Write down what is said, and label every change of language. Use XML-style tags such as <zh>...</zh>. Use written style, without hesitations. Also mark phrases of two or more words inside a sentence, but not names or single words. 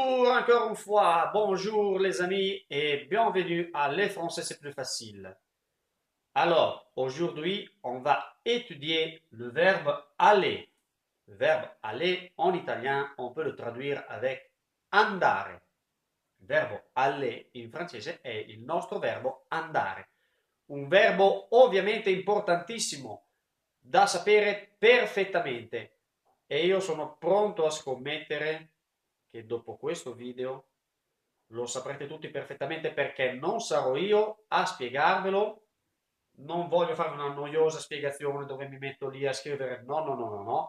<fr>encore une fois, bonjour les amis et bienvenue à Les Français c'est plus facile. Alors, aujourd'hui, on va étudier le verbe aller. Le verbe aller en italien, on peut le traduire avec andare.</fr> <it>Il verbo aller in francese è il nostro verbo andare. Un verbo ovviamente importantissimo da sapere perfettamente e io sono pronto a scommettere che dopo questo video lo saprete tutti perfettamente perché non sarò io a spiegarvelo, non voglio fare una noiosa spiegazione dove mi metto lì a scrivere, no, no, no, no, no.</it>